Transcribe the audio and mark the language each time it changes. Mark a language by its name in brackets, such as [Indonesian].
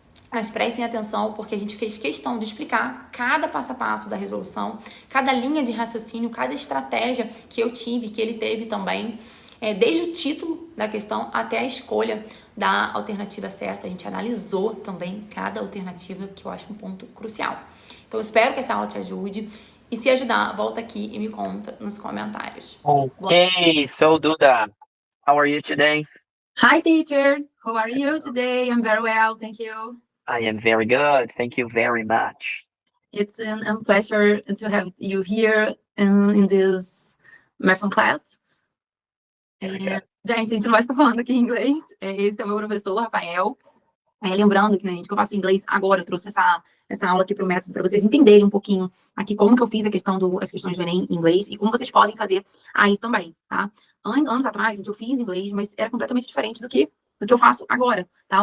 [Portuguese] Mas prestem atenção, porque a gente fez questão de explicar cada passo a passo da resolução, cada linha de raciocínio, cada estratégia que eu tive, que ele teve também, desde o título da questão até a escolha da alternativa certa. A gente analisou também cada alternativa, que eu acho um ponto crucial. Então eu espero que essa aula te ajude, e se ajudar, volta aqui e me conta nos comentários. [English] Okay, so Duda, how are you today? Hi teacher, how are you today? I'm very well, thank you. I am very good, thank you very much. It's a pleasure to have you here in this marathon class. [Portuguese] Gente, a gente não vai ficar falando aqui em inglês. Esse é o meu professor, Rafael. Lembrando que, né, gente, que eu faço inglês agora, eu trouxe essa aula aqui para o método para vocês entenderem um pouquinho aqui como que eu fiz as questões do Enem em inglês e como vocês podem fazer aí também, tá? Anos atrás, gente, eu fiz inglês, mas era completamente diferente do que eu faço agora, tá?